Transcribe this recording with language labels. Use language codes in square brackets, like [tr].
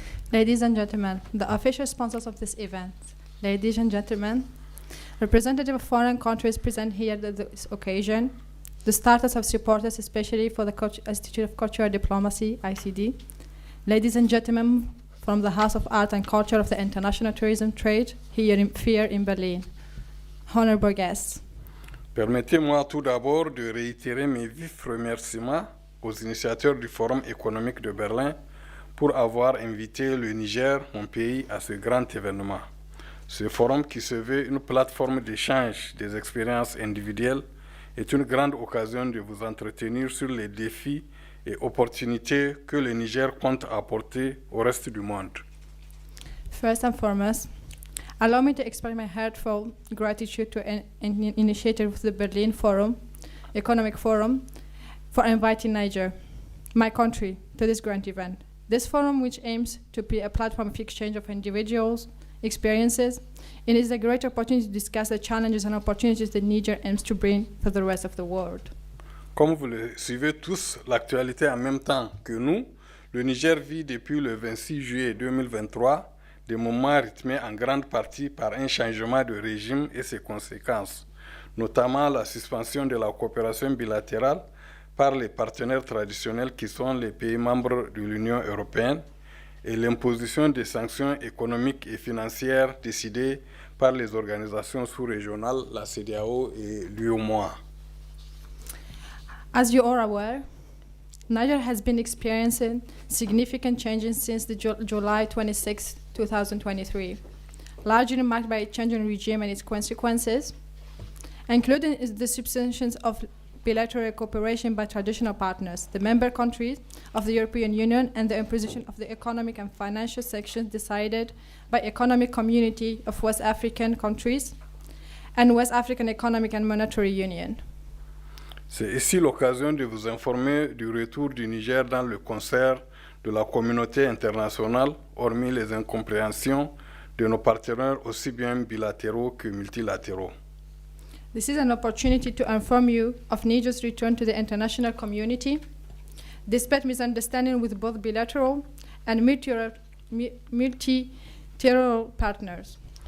[en] Ladies and gentlemen, the official sponsors of this event, ladies and gentlemen, representatives of foreign countries present here at this occasion, the starters of supporters, especially for the Institute of Cultural Diplomacy, ICD, ladies and gentlemen from the House of Art and Culture of the International Tourism Trade here in Berlin, honorable guests. [fr] Permettez-moi tout d'abord de réitérer mes vifs remerciements aux initiateurs du Forum économique de Berlin pour avoir invité le Niger, mon pays, à ce grand événement. Ce forum qui se veut une plateforme d'échange des expériences individuelles est une grande occasion de vous entretenir sur les défis et opportunités que le Niger compte apporter au reste du monde. [en] First and foremost, allow me to express my heartfelt gratitude to an initiative of the Berlin Forum, Economic Forum, for inviting Niger, my country, to this grand event. This forum, which aims to be a platform of exchange of individuals' experiences, it is a great opportunity to discuss the challenges and opportunities that Niger aims to bring for the rest of the world. [fr] Comme vous le suivez tous, l'actualité en même temps que nous, le Niger vit depuis le 26 juillet 2023 des moments rythmés en grande partie par un changement de régime et ses conséquences, notamment la suspension de la coopération bilatérale par les partenaires traditionnels qui sont les pays membres de l'Union européenne et l'imposition des sanctions économiques et financières décidées par les organisations sous-régionales, la CEDEAO et l'UEMOA. [en] As you are aware, Niger has been experiencing significant changes since the July 26, 2023, largely marked by a change in regime and its consequences, including the suspension of bilateral cooperation by traditional partners, the member countries of the European Union, and the imposition of the economic and financial sanctions decided by Economic Community of West African countries and West African Economic and Monetary Union. [fr] C'est ici l'occasion de vous informer du retour du Niger dans le concert de la communauté internationale, hormis les incompréhensions de nos partenaires aussi bien bilatéraux que multilatéraux. [en] This is an opportunity to inform you of Niger's return to the international community, despite misunderstanding with both bilateral and multilateral partners.